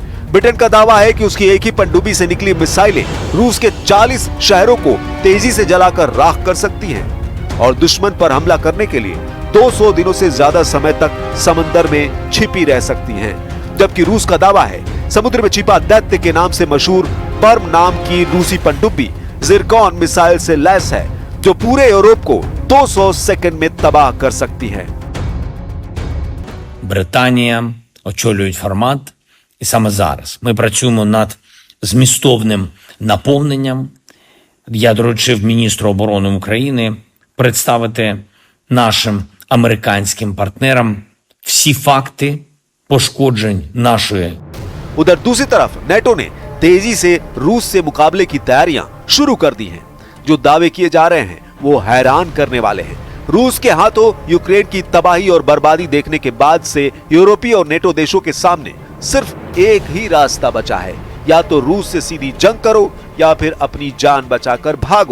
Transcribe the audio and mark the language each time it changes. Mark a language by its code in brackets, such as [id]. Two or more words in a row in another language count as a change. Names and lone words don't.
[hi] ब्रिटेन का दावा है कि उसकी एक ही पनडुब्बी से निकली मिसाइलें रूस के 40 शहरों को तेजी से जलाकर राख कर सकती हैं और दुश्मन पर हमला करने के लिए 200 दिनों से ज्यादा समय तक समंदर में छिपी रह सकती हैं। जबकि रूस का दावा है समुद्र में छिपा दैत्य के नाम से मशहूर पर्म नाम की रूसी पनडुब्बी जिरकॉन मिसाइल से लैस है जो पूरे यूरोप को 200 सेकंड में तबाह कर सकती है। [uk] Британія очолюють формат, і саме зараз ми працюємо над змістовним наповненням. Я доручив міністру оборони України представити нашим американським партнерам всі факти пошкоджень нашої. [hi] उधर दूसरी तरफ नेटो ने तेजी से रूस से मुकाबले की तैयारियां शुरू कर दी हैं। जो दावे किए जा रहे हैं वो हैरान करने वाले हैं। रूस के हाथों यूक्रेन की तबाही और बर्बादी देखने के बाद से यूरोपीय और नेटो देशों के सामने सिर्फ एक ही रास्ता बचा है, या तो रूस से सीधी जंग करो या फिर अपनी जान बचाकर भागो।